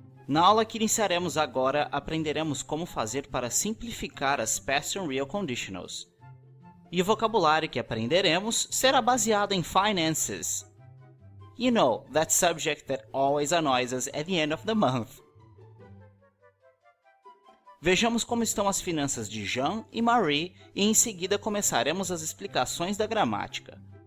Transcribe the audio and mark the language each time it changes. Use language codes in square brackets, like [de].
[pt] Na aula que iniciaremos agora, aprenderemos como fazer para simplificar as Past and Real Conditionals. E o vocabulário que aprenderemos será baseado em finances. [en] You know, that subject that always annoys us at the end of the month. [pt] Vejamos como estão as finanças de Jean e Marie e em seguida começaremos as explicações da gramática.